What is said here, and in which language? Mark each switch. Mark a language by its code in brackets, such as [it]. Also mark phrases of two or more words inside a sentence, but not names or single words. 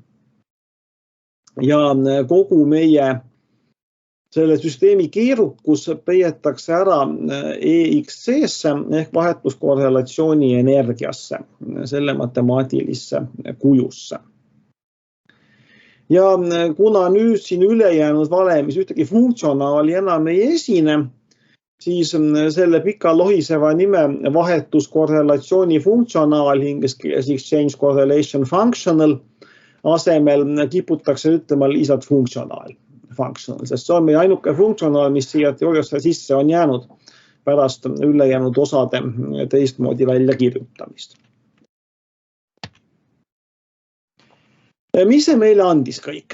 [et] Ja kogu meie selle süsteemi keerukus peietakse ära EXC-sse ehk vahetuskorrelatsiooni energiasse, selle matemaatilisse kujusse. Ja kuna nüüd siin ülejäänud valemis ühtegi funktsionaali enam ei esine, siis selle pika lohiseva nime vahetuskorrelatsiooni funktsionaal, inglise keeles [en] exchange correlation functional [et] asemel kiputakse ütlema lihtsalt funktsionaal, sest see on meie ainuke funktsionaal, mis siia teooriasse sisse on jäänud pärast ülejäänud osade teistmoodi välja kirjutamist. Mis see meile andis kõik?